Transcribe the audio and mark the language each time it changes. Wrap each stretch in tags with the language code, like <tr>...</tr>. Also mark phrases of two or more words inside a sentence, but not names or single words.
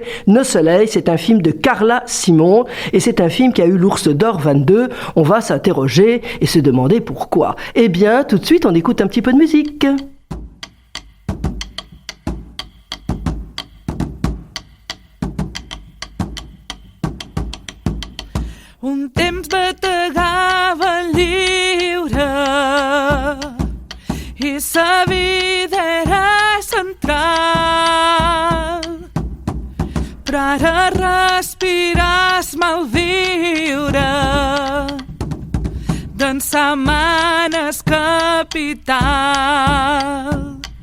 <fr>Nos Soleils, c'est un film de Carla Simon et c'est un film qui a eu l'Ours d'Or 22. On va s'interroger et se demander pourquoi. Eh bien, tout de suite, on écoute un petit peu de musique.</fr> <ca>Un temps bategava lliure i sa vida era central. Però ara respires malviure d'en setmanes capital.</ca>